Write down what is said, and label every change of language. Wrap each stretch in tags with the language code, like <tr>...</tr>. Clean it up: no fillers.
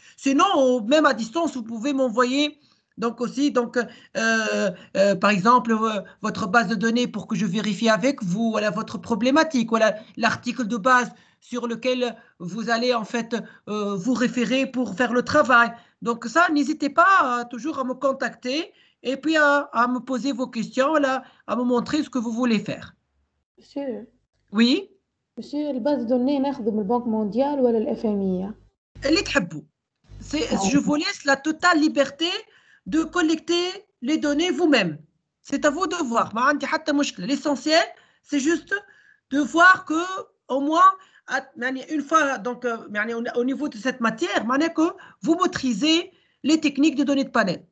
<fr>Sinon, même à distance, vous pouvez m'envoyer donc aussi, donc, par exemple, votre base de données pour que je vérifie avec vous, voilà, votre problématique, voilà, l'article de base sur lequel vous allez en fait vous référer pour faire le travail. Donc ça, n'hésitez pas toujours à me contacter et puis à me poser vos questions, là, à me montrer ce que vous voulez faire. Monsieur, Oui,</fr> <ar>monsieur, الباز دوني ناخذه من البنك مونديال ولا الإف إم إي؟ اللي تحبوا.</ar> <fr>Je vous laisse la totale liberté de collecter les données vous-même. C'est à vous de voir. L'essentiel, c'est juste de voir que au moins, une fois donc, au niveau de cette matière, que vous maîtrisez les techniques de données de panel.</fr>